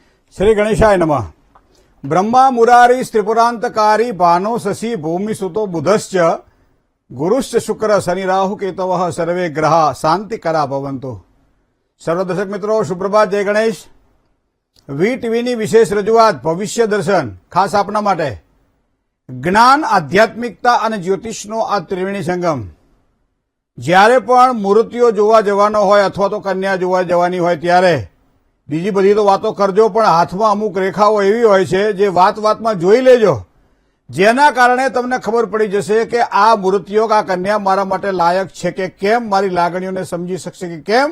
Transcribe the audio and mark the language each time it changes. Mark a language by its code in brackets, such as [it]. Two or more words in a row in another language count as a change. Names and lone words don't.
[sa] श्री गणेशाय नमः। ब्रह्मा मुरारी त्रिपुरांतकारी भानो शशि भूमि सुतो बुधश्च गुरुश्च शुक्र शनि राहु केतवः सर्वे ग्रह शांतिकरा भवन्तु। [hi] सर्व दर्शक मित्रों सुप्रभात, जय गणेश। [gu] વી ટીવીની વિશેષ રજૂઆત ભવિષ્ય દર્શન ખાસ આપના માટે જ્ઞાન, આધ્યાત્મિકતા અને જ્યોતિષનો આ ત્રિવેણી સંગમ। જ્યારે પણ મૂર્તિઓ જોવા જવાનો હોય અથવા તો કન્યા જોવા જવાની હોય ત્યારે બીજી બધી તો વાતો કરજો, પણ હાથમાં અમુક રેખાઓ એવી હોય છે જે વાત વાતમાં જોઈ લેજો, જેના કારણે તમને ખબર પડી જશે કે આ મૂર્તિઓ, આ કન્યા મારા માટે લાયક છે કે કેમ, મારી લાગણીઓને સમજી શકશે કે કેમ।